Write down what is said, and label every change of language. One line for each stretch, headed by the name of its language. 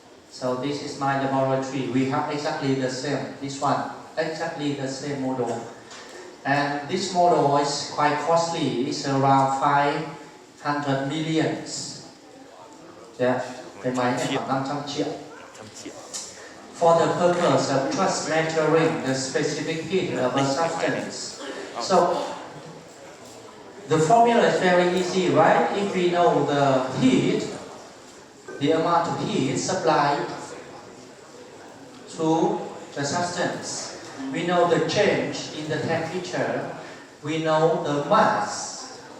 English: So this is my laboratory. We have exactly the same. This one, exactly the same model. And this model is quite costly. It's around 500 millions.
Vietnamese: Yeah, cái máy này khoảng 500 triệu.
English: For the purpose of just measuring the specific heat of a substance. So the formula is very easy, right? If we know the heat, the amount of heat supplied to the substance, we know the change in the temperature, we know the mass.